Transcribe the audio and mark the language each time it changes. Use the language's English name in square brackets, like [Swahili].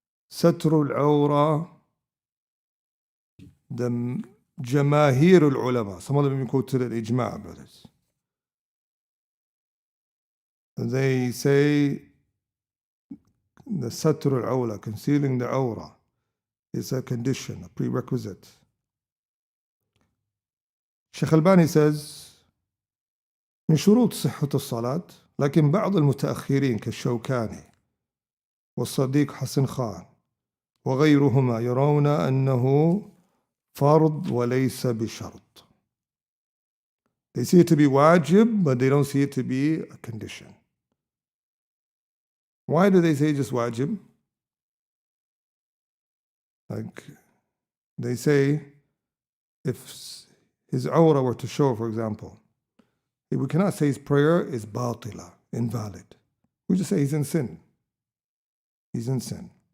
[English] Satrul Awra, the Jamahir al-Ulama. Some of them even quoted al-Ijma', brothers. They say the Satrul Awra, concealing the Awra, is a condition, a prerequisite. Shaykh Albani says, [Arabic] من شروط صحة الصلاة لكن بعض المتأخرين كالشوكاني والصديق حسن خان وغيرهما يرون أنه فرض وليس بشرط. [English] They see it to be wajib, but they don't see it to be a condition. Why do they say just wajib? Like they say, if his awra were to show, for example, we cannot say his prayer is batila, invalid. We just say he's in sin. He's in sin.